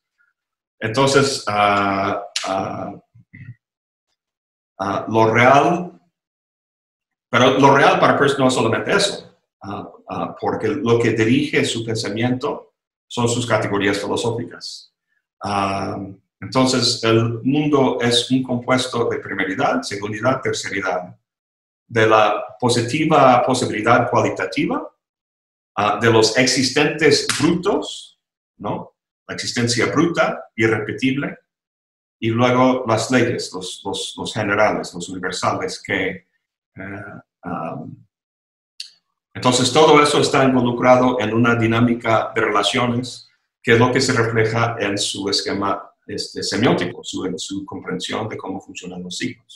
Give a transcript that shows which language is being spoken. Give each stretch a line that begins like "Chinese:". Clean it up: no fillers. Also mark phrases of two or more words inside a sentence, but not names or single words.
Spanish: Entonces, lo real, pero lo real para Peirce no es solamente eso, porque lo que dirige su pensamiento son sus categorías filosóficas. Entonces, el mundo es un compuesto de primeridad, segundidad, terceridad, de la positiva posibilidad cualitativa, de los existentes brutos, ¿no? La existencia bruta, irrepetible, y luego las leyes, los generales, los universales, que entonces todo eso está involucrado en una dinámica de relaciones que es lo que se refleja en su esquema semiótico, en su comprensión de cómo funcionan los signos.